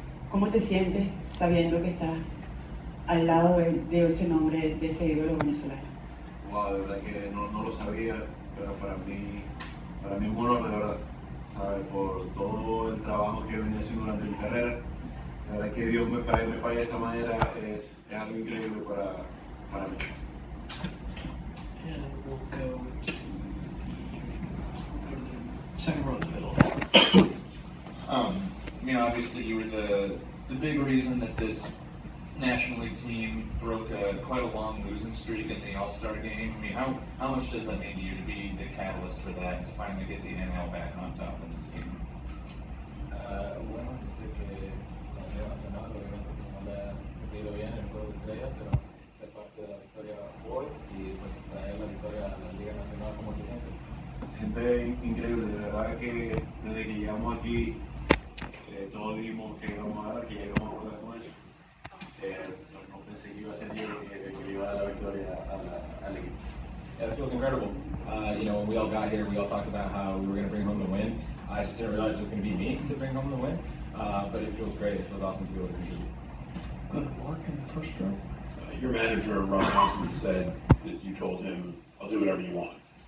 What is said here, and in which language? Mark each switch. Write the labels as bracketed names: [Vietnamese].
[Spanish] ¿Cómo te sientes sabiendo que estás al lado de ese nombre, de ese ídolo venezolano? Wow, de verdad que no lo sabía, pero para mí es un honor, de verdad, ¿sabes? Por todo el trabajo que he venido haciendo durante mi carrera. La verdad que Dios me pague de esta manera es algo increíble para mí. [English] And we'll go to the second row in the middle. Obviously you were the big reason that this National League team broke quite a long losing streak in the All-Star Game. How much does that mean to you to be the catalyst for that, to finally get the NL back on top of this team? [Spanish] Bueno, dice que la Liga Nacional obviamente no le ha sentido bien el juego de estrellas, pero ser parte de la victoria hoy y pues traer la victoria a la Liga Nacional, ¿cómo se siente? Se siente increíble, de verdad que desde que llegamos aquí todos dijimos que íbamos a dar, que ya íbamos a jugar con eso. No pensé que iba a ser yo el que le iba a dar la victoria al equipo. [English] Yeah, it feels incredible. When we all got here, we all talked about how we were going to bring home the win. I just didn't realize it was going to be me to bring home the win. But it feels great. It feels awesome to be able to contribute. Good work in the first row. Your manager, Ron Johnson, said that you told him, I'll do whatever you want.